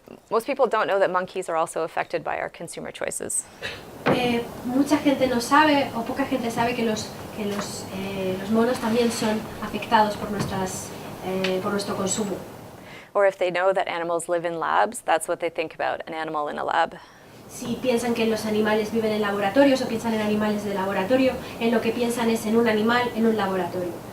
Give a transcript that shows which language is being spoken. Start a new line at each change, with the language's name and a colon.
English: Most people don't know that monkeys are also affected by our consumer choices.
Spanish: Mucha gente no sabe, o poca gente sabe que los monos también son afectados por nuestro consumo.
English: Or if they know that animals live in labs, that's what they think about, an animal in a lab.
Spanish: Si piensan que los animales viven en laboratorios o piensan en animales de laboratorio, en lo que piensan es en un animal en un laboratorio.